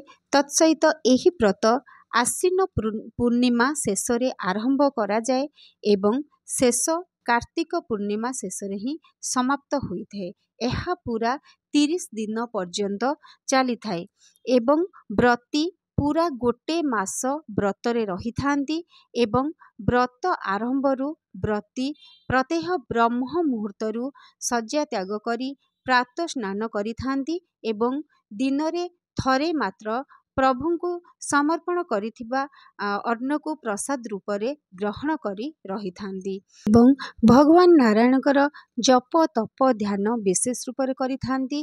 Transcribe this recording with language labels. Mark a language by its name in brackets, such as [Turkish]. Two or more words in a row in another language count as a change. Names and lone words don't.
[Odia] ତତ୍ସହିତ ଏହି ବ୍ରତ ଆଶ୍ୱିନ ପୂର୍ଣ୍ଣିମା ଶେଷରେ ଆରମ୍ଭ କରା ଯାଏ ଏବଂ ଶେଷ କାର୍ତ୍ତିକ ପୂର୍ଣ୍ଣିମା ଶେଷରେ ହିଁ ସମାପ୍ତ ହୋଇଥାଏ। ଏହା ପୂରା 30 ଦିନ ପର୍ଯ୍ୟନ୍ତ ଚାଲି ଥାଏ ଏବଂ ବ୍ରତୀ ପୂରା ଗୋଟେ ମାସ ବ୍ରତରେ ରହି ଥାନ୍ତି ଏବଂ ବ୍ରତ ଆରମ୍ଭରୁ ବ୍ରତୀ ପ୍ରତ୍ୟହ ବ୍ରହ୍ମ ମୁହୂର୍ତ୍ତରୁ ଶଯ୍ୟା ତ୍ୟାଗ କରି ପ୍ରାତଃ ସ୍ନାନ କରି ଥାନ୍ତି ଏବଂ ଦିନରେ ଥରେ ମାତ୍ର ପ୍ରଭୁଙ୍କୁ ସମର୍ପଣ କରିଥିବା ଅନ୍ନକୁ ପ୍ରସାଦ ରୂପରେ ଗ୍ରହଣ କରି ରହି ଥାନ୍ତି ଏବଂ ଭଗବାନ ନାରାୟଣଙ୍କର ଜପ ତପ ଧ୍ୟାନ ବିଶେଷ ରୂପରେ କରି ଥାନ୍ତି।